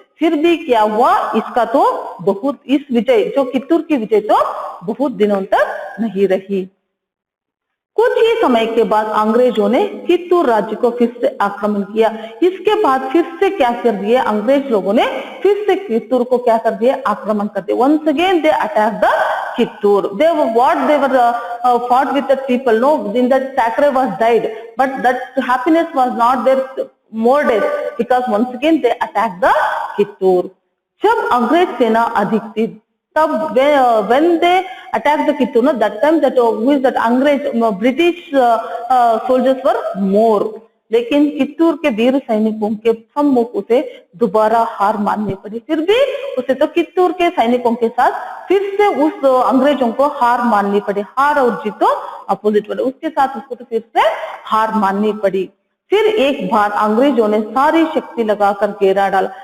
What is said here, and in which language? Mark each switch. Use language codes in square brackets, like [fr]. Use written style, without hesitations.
[hi] फिर भी क्या हुआ? इसका तो बहुत, इस विजय जो कित्तूर की विजय तो बहुत दिनों तक नहीं रही। कुछ ही समय के बाद अंग्रेजों ने कित्तूर राज्य को फिर से आक्रमण किया। इसके बाद फिर से क्या कर दिए अंग्रेज लोगों ने? फिर से कित्तूर को क्या कर दिया? आक्रमण कर दिया। [en] Once again they attack the Kittur. They were what they were fought with the people. No, in that Thackeray was died, but that happiness was not there more days because once again they attacked the Kittur. [hi] जब अंग्रेज सेना अधिक थी, तब [en] when they attacked the Kittur, no, that time that who is that अंग्रेज British soldiers were more. [hi] लेकिन कित्तूर के वीर सैनिकों के सम्मुख उसे दोबारा हार माननी पड़ी। फिर भी उसे तो कित्तूर के सैनिकों के साथ फिर से उस अंग्रेजों को हार माननी पड़ी। हार और जीत तो अपोजिट पड़े, उसके साथ उसको तो फिर से हार माननी पड़ी। फिर एक बार अंग्रेजों ने सारी शक्ति लगाकर घेरा डाला।